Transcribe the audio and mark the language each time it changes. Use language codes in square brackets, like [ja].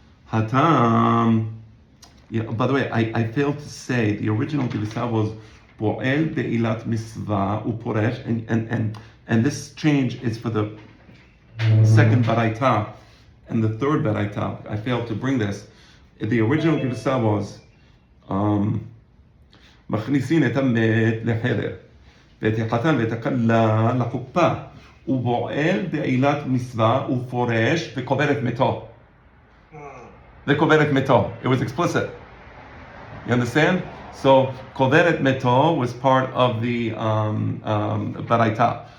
[en] Hatam. Yeah, by the way, I failed to say the original Gilisa was [he] Po'el Be'ilat Misva Uporesh, [en] and this change is for the second Baraita and the third Baraita. I failed to bring this. The original Gilisa was [he] מכניסין את המת לחדר ואת החתן ואת הכלה לחופה ובועל בעילת מצווה ופורש וקובר את מתו. וקובר את מתו. [en] It was explicit. You understand? So [he] קובר את מתו [en] was part of the baraita.